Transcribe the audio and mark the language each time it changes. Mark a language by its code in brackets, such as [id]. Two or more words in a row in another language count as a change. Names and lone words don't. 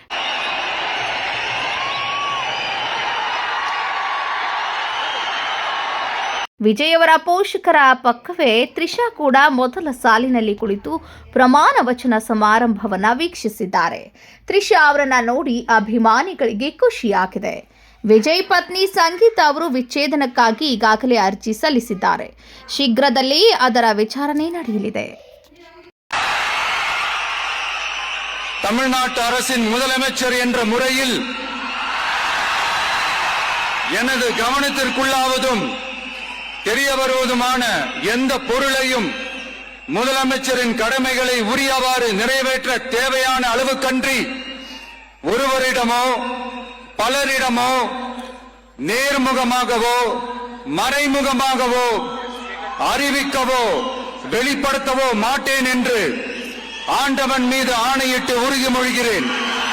[kn] ವಿಜಯ್ ಅವರ ಪೋಷಕರ ಪಕ್ಕವೇ ತ್ರಿಷಾ ಕೂಡ ಮೊದಲ ಸಾಲಿನಲ್ಲಿ ಕುಳಿತು ಪ್ರಮಾಣ ವಚನ ಸಮಾರಂಭವನ್ನು ವೀಕ್ಷಿಸಿದ್ದಾರೆ. ತ್ರಿಷಾ ಅವರನ್ನ ನೋಡಿ ಅಭಿಮಾನಿಗಳಿಗೆ ಖುಷಿಯಾಗಿದೆ. ವಿಜಯ್ ಪತ್ನಿ ಸಂಗೀತ ಅವರು ವಿಚ್ಛೇದನಕ್ಕಾಗಿ ಈಗಾಗಲೇ ಅರ್ಜಿ ಸಲ್ಲಿಸಿದ್ದಾರೆ. ಶೀಘ್ರದಲ್ಲೇ ಅದರ ವಿಚಾರಣೆ ನಡೆಯಲಿದೆ. [ta] தமிழ்நாட்டு அரசின் முதலமைச்சர் என்ற முறையில் எனது கவனத்திற்குள்ளாவதும் தெரிய வருவதுமான எந்த பொருளையும் முதலமைச்சரின் கடமைகளை உரியவாறு நிறைவேற்ற தேவையான அளவுக்கன்றி ஒருவரிடமோ பலரிடமோ நேர்முகமாகவோ மறைமுகமாகவோ அறிவிக்கவோ வெளிப்படுத்தவோ மாட்டேன் என்று ஆண்டவன் மீது ஆணையிட்டு உறுதிமொழிகிறேன்.